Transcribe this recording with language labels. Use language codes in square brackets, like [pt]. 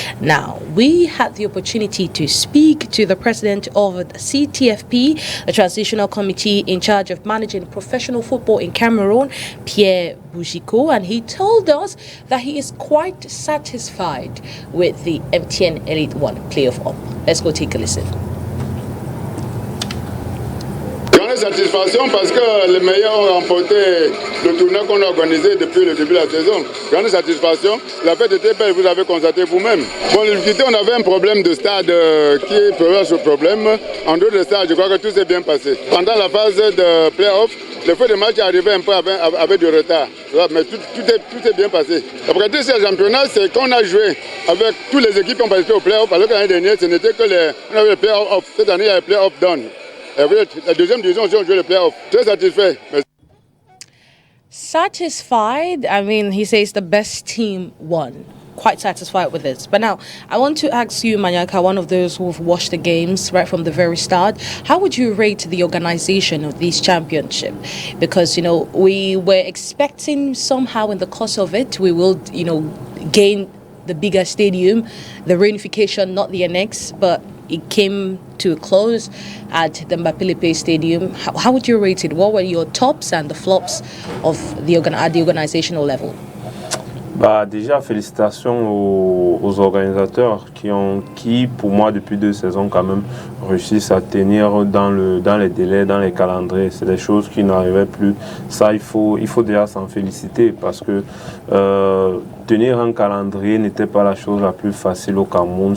[en] Now, we had the opportunity to speak to the president of the CTFP, the Transitional Committee in charge of managing professional football in Cameroon, Pierre Bougico, and he told us that he is quite satisfied with the MTN Elite One playoff up. Let's go take a listen. [fr] Satisfaction parce que les meilleurs ont remporté le tournoi qu'on a organisé depuis le début de la saison. Grande satisfaction. La fête était belle, vous avez constaté vous-même. Bon, l'équité, on avait un problème de stade qui est ce problème. En dehors de ça, je crois que tout s'est bien passé. Pendant la phase de play-off, le fait de match est arrivé un peu avec du retard. Mais tout est bien passé. Après tout ce championnat, c'est qu'on a joué avec toutes les équipes qui ont participé au play-off. Alors que l'année dernière, ce n'était que on avait le play-off. Cette année, il y a le play-off down. La deuxième division, ils ont joué le play-off. Très satisfait. [en] Satisfied? I mean, he says the best team won. Quite satisfied with this. But now, I want to ask you, Manyaka, one of those who've watched the games right from the very start, how would you rate the organization of this championship? Because, we were expecting somehow in the course of it, we will, gain the bigger stadium, the reunification, not the annex, but it came to a close at the Mbapilipe Stadium. How would you rate it? What were your tops and the flops of at the organizational level? [fr] Déjà, félicitations aux organisateurs qui, pour moi, depuis 2 saisons, quand même, réussissent à tenir dans les délais, dans les calendriers. C'est des choses qui n'arrivaient plus. Ça, il faut déjà s'en féliciter parce que tenir un calendrier n'était pas la chose la plus facile au Cameroun.